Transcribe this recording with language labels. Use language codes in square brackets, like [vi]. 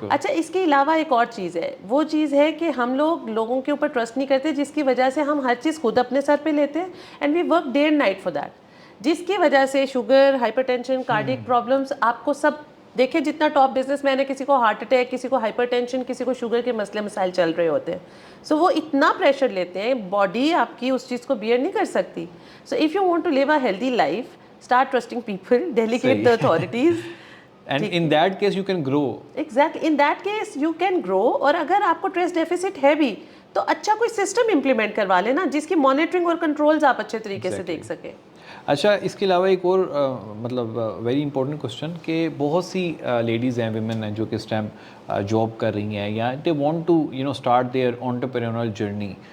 [ur] اچھا, اس کے علاوہ ایک اور چیز ہے, وہ چیز ہے کہ ہم لوگوں کے اوپر ٹرسٹ نہیں کرتے, جس کی وجہ سے ہم ہر چیز خود اپنے سر پہ لیتے ہیں, [en] and we work day and night for that, [ur] جس کی وجہ سے sugar, hyper tension, cardiac problems آپ کو سب دیکھیں. جتنا ٹاپ بزنس مین ہے, کسی کو ہارٹ اٹیک, کسی کو ہائپر ٹینشن, کسی کو شوگر کے مسئلے مسائل چل رہے ہوتے ہیں. سو وہ اتنا پریشر لیتے ہیں, باڈی آپ کی اس چیز کو بیئر نہیں کر سکتی. [en] So if you want to live a healthy life, start trusting people, delegate the authorities. And in that case you can grow. Exactly. In that case you can grow. [ur] اور اگر آپ کو ٹرسٹ ڈیفیسٹ ہے بھی تو اچھا کوئی system implement کروا لینا جس کی مانیٹرنگ اور کنٹرولز آپ اچھے طریقے سے دیکھ سکیں. اچھا, اس کے علاوہ ایک اور مطلب ویری امپورٹنٹ کوشچن کہ بہت سی لیڈیز ہیں, ویمن ہیں جو کہ اس ٹائم جاب کر رہی ہیں یا [en] They want to start their entrepreneurial journey.